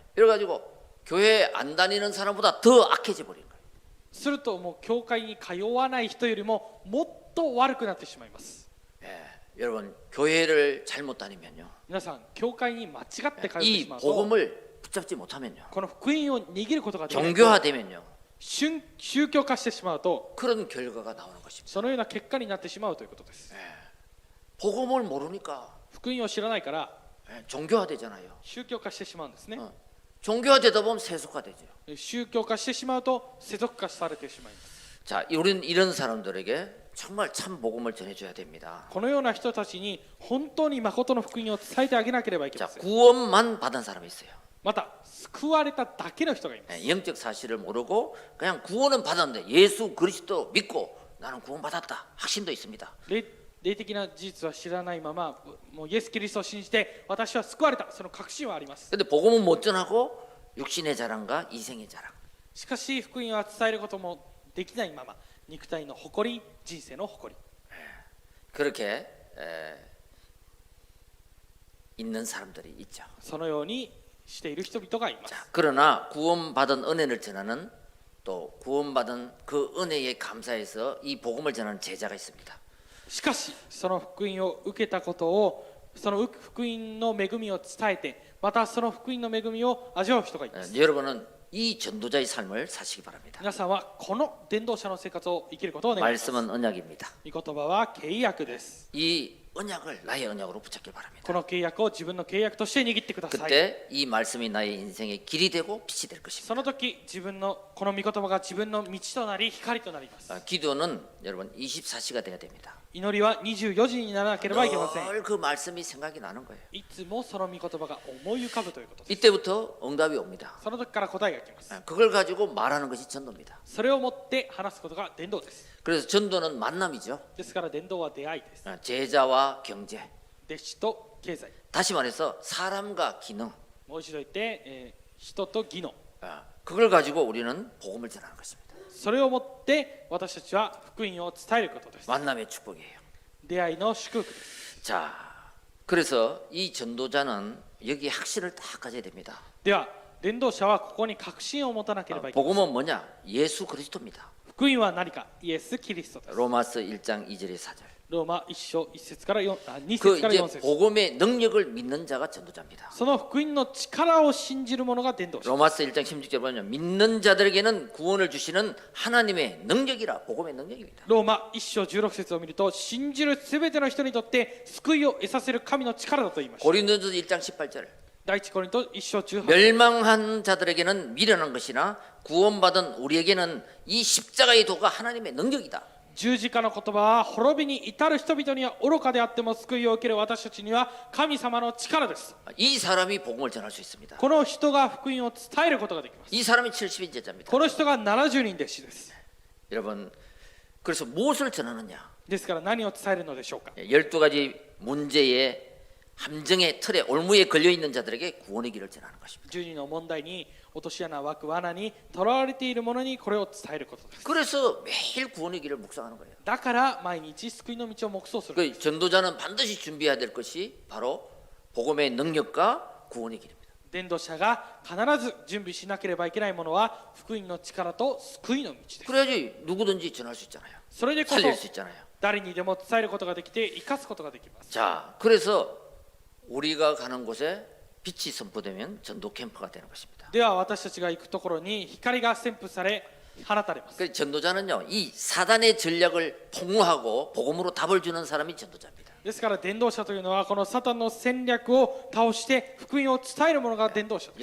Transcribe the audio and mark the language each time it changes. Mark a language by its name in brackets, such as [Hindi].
[Korean] 이래가지고 교회 안 다니는 사람보다 더 악해져 버린 거예요. [Japanese] するともう教会に通わない人よりももっと悪くなってしまいます。 [Korean] 여러분 교회를 잘못 다니면요. [Japanese] 皆さん、教会に間違って通ってし [Korean] 이 [Japanese] まうと、 [Korean] 복음을 붙잡지 못하면요. [Japanese] この福音を握ることができないと、 [Korean] 종교화되면요. [Japanese] 宗教化してしまうと、 [Korean] 그런 결과가 나오는 것입니다. [Japanese] そのような結果になってしまうということです。 [Korean] 복음을 모르니까 [Japanese] 福音を知らないから [Korean] 종교화되잖아요. [Japanese] 宗教化してしまうんですね。 [Korean] 종교화되다 보면 세속화되죠. [Japanese] 宗教化してしまうと世俗化されてしまいます。 [Korean] 자, 우리는 이런 사람들에게 정말 참 복음을 전해줘야 됩니다. [Japanese] このような人たちに本当に誠の福音を伝えてあげなければいけ [Korean] 자, [Japanese] ません。 [Korean] 구원만 받은 사람이 있어요. [Japanese] また救われただけの人がいます。 [Korean] 영적 사실을 모르고 그냥 구원은 받았는데 예수 그리스도 믿고 나는 구원받았다. 확신도 있습니다. [Japanese] 霊的な事実は知らないまま、もうイエス・キリストを信じて私は救われた、その確信はあります。 [Korean] 근데 복음은 못 전하고 육신의 자랑과 이생의 자랑. [Japanese] しかし福音は伝えることもできないまま、肉体の誇り、人生の誇り、 [Korean] 그렇게 있는 사람들이 있죠. [Japanese] そのようにしている人々がいます。 [Korean] 자, 그러나 구원받은 은혜를 전하는 또 구원받은 그 은혜에 감사해서 이 복음을 전하는 제자가 있습니다. [Japanese] しかしその福音を受けたことを、その福音の恵みを伝えて、またその福音の恵みを味わう人がいます。 [Korean] 여러분은 이 전도자의 삶을 사시기 바랍니다. [Japanese] 皆さんはこの伝道者の生活を生きることを願います。 [Korean] 말씀은 언약입니다. [Japanese] 御言葉は契約です。 [Korean] 이 언약을 나의 언약으로 붙잡길 바랍니다. [Japanese] この契約を自分の契約として握ってください。 [Korean] 그때 이 말씀이 나의 인생의 길이 되고 빛이 될 [Japanese] そ [Korean] 것입니다. [Japanese] の時自分のこの御言葉が自分の道となり光となります。 [Korean] 기도는 여러분 24시가 돼야 됩니다. [Japanese] 祈りは24時にならなければいけません。 [Korean] 늘 그 말씀이 생각이 나는 거예요. [Japanese] いつもその御言葉が思い浮かぶということです。 [Korean] 이때부터 응답이 옵니다. [Japanese] その時から答えが来ます。 [Korean] 그걸 가지고 말하는 것이 전도입니다. [Japanese] それをもって話すことが伝道です。 [Korean] 그래서 전도는 만남이죠. [Japanese] ですから伝道は出会いです。 [Korean] 제자와 경제. [Japanese] 弟子と経済。 [Korean] 다시 말해서 사람과 기능. [Japanese] もう一度言って、人と義の。 [Korean] 그걸 가지고 우리는 복음을 전하는 것입니다. [Japanese] それをもって私たちは福音を伝えることです。 [Korean] 만남의 축복이에요. [Japanese] 出会いの祝福です。 [Korean] 자, 그래서 이 전도자는 여기 확신을 딱 가져야 됩니다. [Japanese] では伝道者はここに確信を持たなければいけません。 [Korean] 복음은 뭐냐? 예수 그리스도입니다. [Japanese] 福音は何か、イエス・キリストです。 [Korean] 로마서 1장 2절의 4절. [Japanese] ローマ1章1節から2 [Korean] 그 [Japanese] 節から [Korean] 이제 [Japanese] 4節 [Korean] 복음의 능력을 믿는 자가 전도자입니다. [Japanese] その福音の力を信じる者が伝道者 [Korean] 로마서 1장 16절 보면 믿는 자들에게는 구원을 주시는 하나님의 능력이라 복음의 능력입니다. [Japanese] ローマ1章16節を見ると信じるすべての人にとって救いを得させる神の力だと言いました [Korean] 고린도전서 1장 18절 [Japanese] 第一コリント1章18 [Korean] 멸망한 자들에게는 미련한 것이나 구원받은 우리에게는 이 십자가의 도가 하나님의 능력이다. [Japanese] 十字架の言葉は滅びに至る人々には愚かであっても救いを受ける私たちには神様の力です [Korean] 이 사람이 복음을 전할 수 있습니다. [Japanese] この人が福音を伝えることができます [Korean] 이 사람이 70인 제자입니다. [Japanese] この人が70人弟子です [Korean] 여러분 그래서 무엇을 전하느냐? [Japanese] ですから何を伝えるのでしょうか [Korean] 12가지 문제의 함정의 틀에 올무에 걸려 있는 자들에게 구원의 길을 전하는 것입니다. [Japanese] 12の問題に落とし穴枠罠にとらわれている者にこれを伝えることです [Korean] 그래서 매일 구원의 길을 묵상하는 거예요. [Japanese] だから毎日救いの道を黙想する [Korean] 그 전도자는 반드시 준비해야 될 것이 바로 복음의 능력과 구원의 길입니다. [Japanese] 伝道者が必ず準備しなければいけないものは福音の力と救いの道です [Korean] 그래야지 누구든지 전할 수 있잖아요. [Japanese] それでこそ [Korean] 살릴 수 있잖아요. [Japanese] 誰にでも伝えることができて生かすことができます [Korean] 자, 그래서 우리가 가는 곳에 빛이 선포되면 전도 캠프가 되는 것입니다. [Japanese] では私たちが行くところに光が宣布され放たれます [Korean] 그 전도자는요, 이 사단의 전략을 폭로하고 복음으로 답을 주는 사람이 전도자입니다. [Japanese] ですから伝道者というのはこのサタンの戦略を倒して福音を伝える者が伝道者です